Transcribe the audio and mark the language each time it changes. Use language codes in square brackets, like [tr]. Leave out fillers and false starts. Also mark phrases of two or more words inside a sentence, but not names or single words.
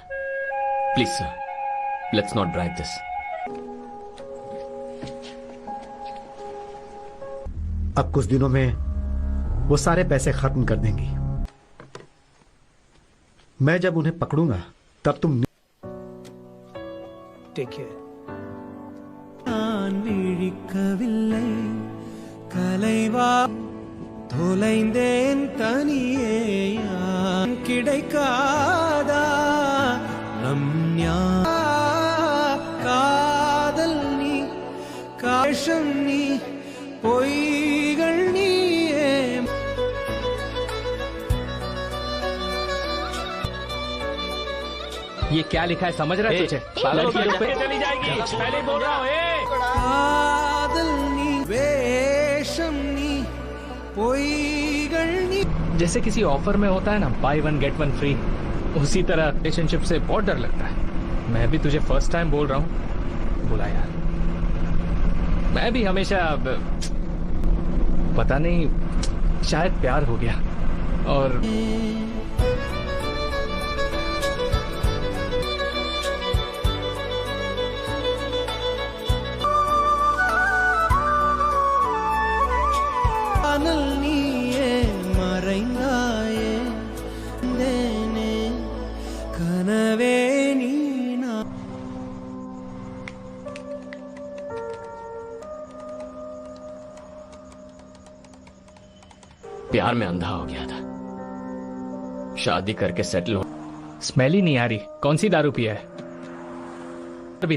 [en] Please sir, let's not drive this. [hi] अब कुछ दिनों में वो सारे पैसे खत्म कर देंगी। मैं जब उन्हें पकड़ूंगा तब तुम [en] Take care. [ta] நான் விழிக்கவில்லை கலைவா தொலைந்தேன் தனியே யான் கிடைக்காதா நம் காதல் நீ காஷம் நீ பொய்கள் நீயே। [hi] ये क्या लिखा है समझ रहा है तुझे? चली जाएगी। पहले बोल रहा हूँ। [ta] காதல் நீ வேஷம் நீ பொய்கள் நீ। [hi] जैसे किसी ऑफर में होता है ना, [en] buy 1 get 1 free, [hi] उसी तरह रिलेशनशिप से बहुत डर लगता है। मैं भी तुझे [en] first time [hi] बोल रहा हूँ, बोला यार। मैं भी हमेशा पता नहीं, शायद प्यार हो गया और [ta] நீயே மறைந்தாயே தேனே கனவே நீனா। [hi] प्यार में अंधा हो गया था, शादी करके सेटल हो। स्मेल ही नहीं आ रही। कौन सी दारू पिया है? भी नहीं है।